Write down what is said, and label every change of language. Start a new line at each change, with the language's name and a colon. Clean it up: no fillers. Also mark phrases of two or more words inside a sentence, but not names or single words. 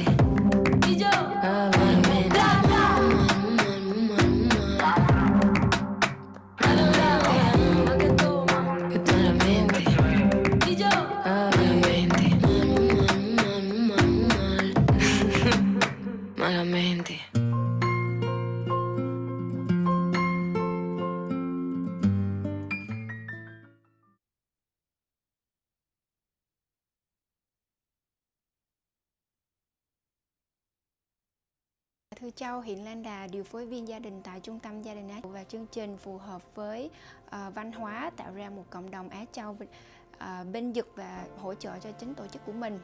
Spanish: Y yo, malamente, que malamente. Y yo, malamente, malamente.
Vietnamese: Thưa Châu, hiện Lan Đà, điều phối viên gia đình tại Trung tâm Gia đình Á Châu và chương trình phù hợp với văn hóa tạo ra một cộng đồng Á Châu bên Nhật và hỗ trợ cho chính tổ chức của mình.